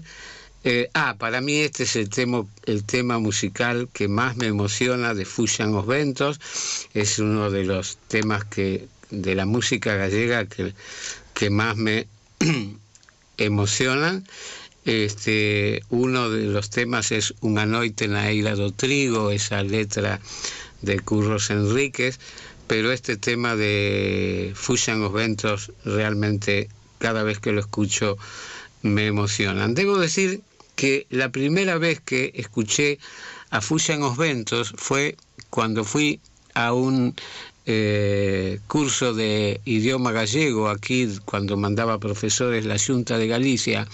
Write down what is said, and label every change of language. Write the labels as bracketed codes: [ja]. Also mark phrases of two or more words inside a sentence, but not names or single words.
[es] Para mí este es el tema musical que más me emociona de Fuxan os Ventos. Es uno de los temas de la música gallega que más me emocionan. Uno de los temas es Unha noite na Eira do Trigo, esa letra de Curros Enríquez, pero este tema de Fuxan os Ventos realmente cada vez que lo escucho me emocionan. Debo decir que la primera vez que escuché a Fuxan os Ventos fue cuando fui a un curso de idioma gallego aquí, cuando mandaba profesores la Xunta de Galicia.